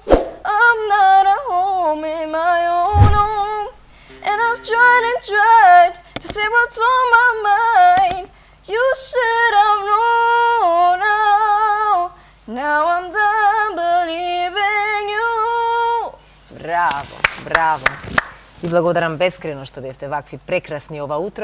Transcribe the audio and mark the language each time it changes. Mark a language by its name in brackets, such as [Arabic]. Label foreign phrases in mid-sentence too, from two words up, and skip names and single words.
[English] I'm not at home in my own home. And I've tried and tried to say what's on my mind. You should have known now. Now I'm done believing you. [Macedonian] Браво, браво. И благодарам бескрено што бевте вакви прекрасни ова утро.